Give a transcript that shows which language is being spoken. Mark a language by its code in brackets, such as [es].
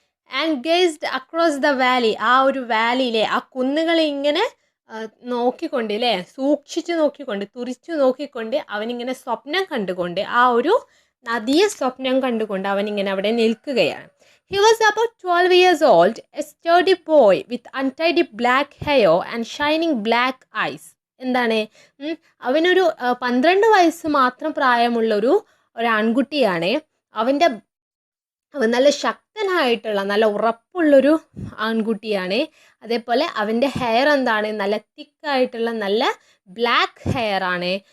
[en] And gazed across the valley. [ml] ആ ഒരു വാലിയിലെ ആ കുന്നുകളെ ഇങ്ങനെ നോക്കിക്കൊണ്ട് അല്ലേ, സൂക്ഷിച്ച് നോക്കിക്കൊണ്ട്, തുറിച്ചു നോക്കിക്കൊണ്ട് അവനിങ്ങനെ സ്വപ്നം കണ്ടുകൊണ്ട്, ആ ഒരു നദിയെ സ്വപ്നം കണ്ടുകൊണ്ട് അവനിങ്ങനെ അവിടെ നിൽക്കുകയാണ്. [en] He was about 12 years old, a sturdy boy with untidy black hair and shining black eyes. [ml] എന്താണ്, അവനൊരു 12 വയസ്സ് മാത്രം പ്രായമുള്ളൊരു ആൺകുട്ടിയാണ്. അവൻ നല്ല ശക്തനായിട്ടുള്ള നല്ല ഉറപ്പുള്ളൊരു ആൺകുട്ടിയാണ്. അതേപോലെ അവൻ്റെ ഹെയർ എന്താണ്, നല്ല തിക്കായിട്ടുള്ള നല്ല ബ്ലാക്ക് ഹെയർ ആണ്.